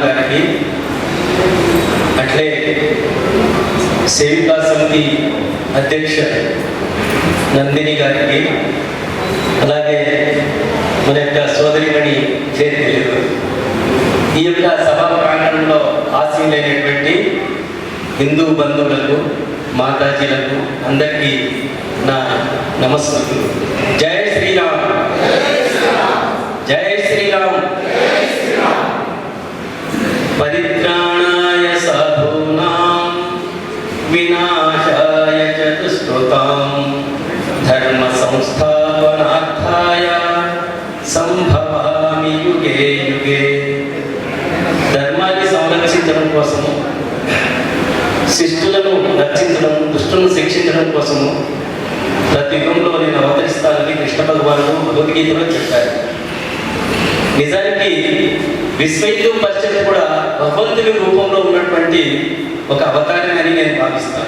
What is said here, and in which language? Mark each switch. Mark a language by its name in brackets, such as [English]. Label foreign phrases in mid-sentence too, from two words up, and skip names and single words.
[Telugu] గారికి, అట్లే సేవికా సమితి అధ్యక్ష నందిని గారికి, అలాగే మన యొక్క సోదరిమణి చేతిలేదు, ఈ యొక్క సభా ప్రాంగణంలో ఆశీనులైనటువంటి హిందూ బంధువులకు, మాతాజీలకు అందరికీ నా నమస్కారం. [Hindi] जय श्रीराम, जय श्रीराम. [Sanskrit] परित्राणाय साधूनां विनाशाय च दुष्कृतां धर्म संस्थापनार्थाय संभवामि युगे युगे. [Telugu] ధర్మాన్ని సంరక్షించడం కోసము, శిష్టులను రక్షించడం, దుష్టులను శిక్షించడం కోసము ప్రతి యుగంలో నేను అవతరిస్తానని కృష్ణ భగవానుడు భగవద్గీతలో చెప్పారు. నిజానికి విశ్వ హిందూ పరిషత్ కూడా భగవంతుని రూపంలో ఉన్నటువంటి ఒక అవతారం అని నేను భావిస్తాను.